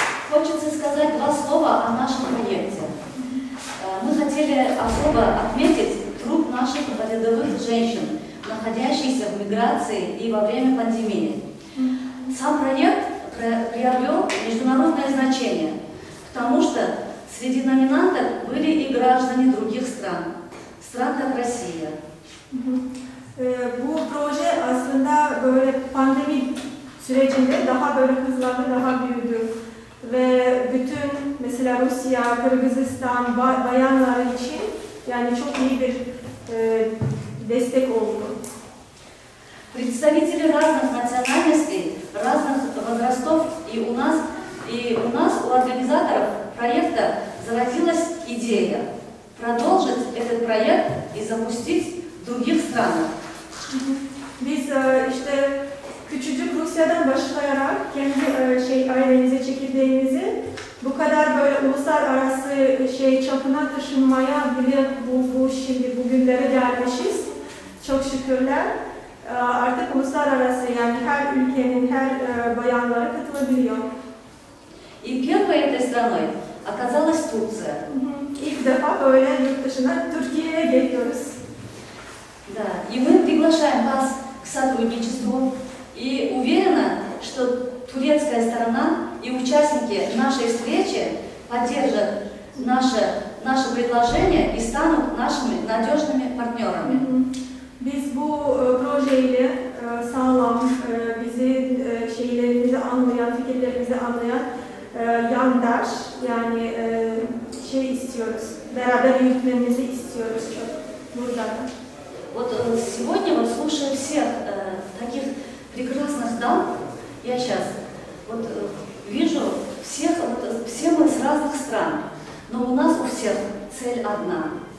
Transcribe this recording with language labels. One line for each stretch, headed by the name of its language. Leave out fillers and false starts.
Russian: Хочется сказать два слова о нашем проекте. Мы хотели особо отметить труд наших рядовых женщин, находящихся в миграции и во время пандемии. Сам проект приобрел международное значение, потому что среди номинантов были и граждане других стран как Россия.
Turkish: Bu proje aslında böyle pandemi sürecinde daha böyle hızlandı, daha büyüdü. Ve bütün mesela Rusya, Kırgızistan bayanlar için yani çok iyi bir destek oldu.
Russian: Представители разных национальностей, разных возрастов, и у нас, у организаторов проекта зародилась идея продолжить этот проект и запустить в других странах.
Turkish: Biz işte küçücük Rusya'dan başlayarak kendi ailenize çekirdeğinizi bu kadar böyle uluslararası çapına taşınmaya bile şimdi bugünlere gelmişiz. Çok şükürler. Artık uluslararası yani her ülkenin her bayanları katılabiliyor.
Russian: И первой этой страной оказалась Турция.
Turkish: İlk defa böyle yurt dışına Türkiye'ye geliyoruz.
Russian: Да, и мы приглашаем вас к сотрудничеству и уверена, что турецкая сторона и участники нашей встречи поддержат наше предложение и станут нашими надежными партнерами.
Turkish: Biz bu projeyle sağlam, bizi şeylerimizi anlayan, fikirlerimizi anlayan yandaş yani istiyoruz. Beraber yürütmemizi istiyoruz burada.
Russian: Вот сегодня, вот слушая всех таких прекрасных дам, я сейчас вот вижу все мы с разных стран, но у нас у всех цель одна.